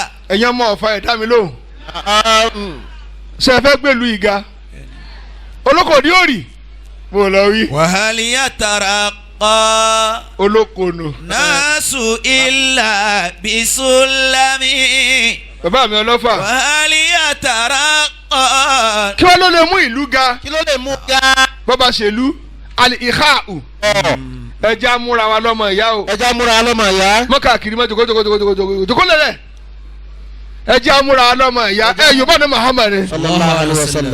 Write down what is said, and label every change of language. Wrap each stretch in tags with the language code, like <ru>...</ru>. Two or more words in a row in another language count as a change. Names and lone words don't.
<yo>Ẹ̀yin ọmọ Ọ̀fà, ẹ dá mi lóhùn. Ah, mm. Ṣé ẹ fẹ́ gbé ìlú yìí ga? Olóko ni yóò rì. Mo lọ wí.</yo> <ar>وهل يترقى</ar> <yo>Olóko nù.</yo> <ar>الناس إلا بسلم؟</ar> <yo>Bàbá mi Ọlọ́fà.</yo> <ar>وهل يترقى</ar> <yo>Kí wọ́n ló lè mú ìlú ga? Kí ló lè mú ga? Bó bá ṣe lú, al-ikha'u. Ọ̀. Ẹ jẹ́ á múra wa lọ́mọ ìyá o. Ẹ jẹ́ á múra lọ́mọ ìyá. Mọ́ káàkiri mọ́ jòkó, jòkó, jòkó, jòkó, jòkó, jòkó lẹ́lẹ̀. Ẹ jẹ́ á múra lọ́mọ ìyá. Ẹ Yorùbá ni Muhammad ni.</yo> <ar>صلى الله عليه وسلم.</ar>